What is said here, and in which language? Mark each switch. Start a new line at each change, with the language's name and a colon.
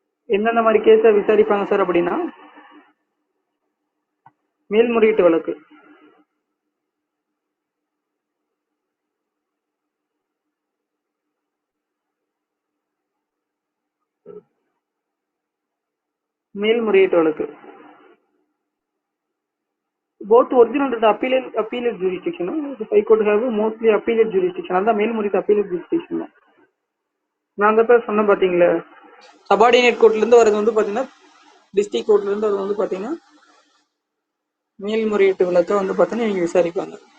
Tamil: என்னென்ன மாதிரி கேஸை விசாரிப்பாங்க சார் அப்படின்னா மேல்முறையீட்டு வழக்கு, மேல்முறையீட்டு வழக்கு
English: both original and appellate jurisdiction. High court have mostly appellate jurisdiction.
Tamil: அதான் மேல்முறையீட்டு
English: appellate jurisdiction.
Tamil: நான் அந்த பேர் சொன்ன பாத்தீங்களா, சபார்டினேட் கோர்ட்ல இருந்து வரது வந்து பாத்தீங்கன்னா டிஸ்ட்ரிக்ட் கோர்ட்ல இருந்து அது வந்து பாத்தீங்கன்னா மேல்முறையீட்டு வழக்க வந்து பாத்தீங்கன்னா நீங்க விசாரிப்பாங்க.